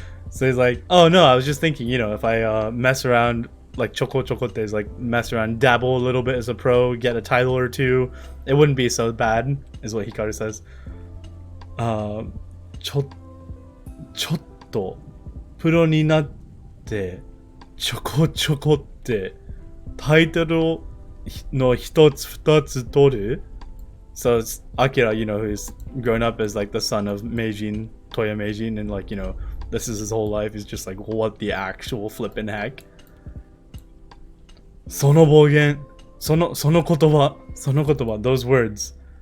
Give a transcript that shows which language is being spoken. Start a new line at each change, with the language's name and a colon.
English: So he's like, oh no, I was just thinking, if I mess around, like choco is like mess around, dabble a little bit as a pro, get a title or two, it wouldn't be so bad, is what Hikaru says.
Japanese: ちょっとプロになってちょこちょこってタイトルの一つ二つ取る?
English: So it's Akira, who's grown up as like the son of Meijin, Toya Meijin, and like, this is his whole life. He's just like, what the actual flippin' heck?
Japanese: その暴言、その言葉、
English: those words.